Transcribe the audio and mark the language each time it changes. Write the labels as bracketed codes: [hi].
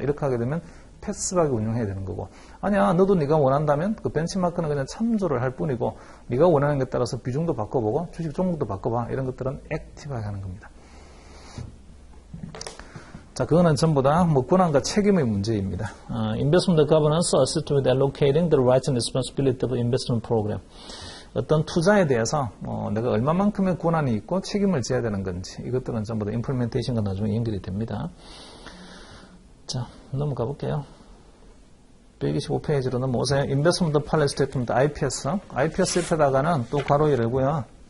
[ko] 이렇게 하게 되면 패시브하게 운용해야 되는 거고, 아니야, 너도 네가 원한다면 그 벤치마크는 그냥 참조를 할 뿐이고, 네가 원하는 것에 따라서 비중도 바꿔보고 주식 종목도 바꿔봐. 이런 것들은 액티브하게 하는 겁니다. 자, 그거는 전부 다 뭐 권한과 책임의 문제입니다. [en] Investment governance assists with allocating the rights and responsibility of investment program. [ko] 어떤 투자에 대해서 내가 얼마만큼의 권한이 있고 책임을 져야 되는 건지, 이것들은 전부 다 임플리멘테이션과 나중에 연결이 됩니다. 자, 넘어가 볼게요. 125페이지로 넘어오세요. [en] Investment Policy Statement, IPS. [ko] IPS 옆에다가는 또 가로 열고요.